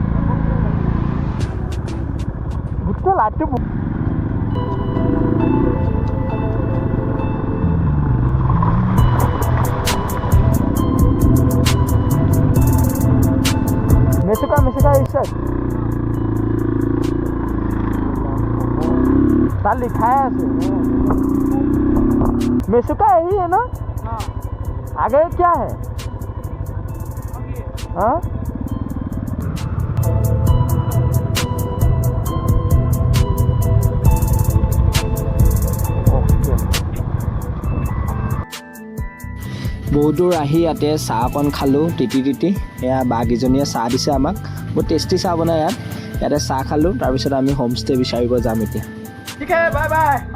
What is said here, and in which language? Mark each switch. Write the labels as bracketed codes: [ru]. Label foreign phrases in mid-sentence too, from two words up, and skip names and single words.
[as] গোটেই লাইটটো মেচুকা আহিছে তার [hi] लिखाया है मेसुका यही है ना आगे क्या है [as] हाँ বহুত দূৰ আহি ইয়াতে চাহ অকণ খালোঁ তিতি এয়া বাগিজনীয়ে চাহ দিছে আমাক বহুত টেষ্টি চাহ বনাই ইয়াতে চাহ খালোঁ তাৰপিছত আমি হোমষ্টে বিচাৰিব যাম এতিয়া ঠিক আছে [en] bye bye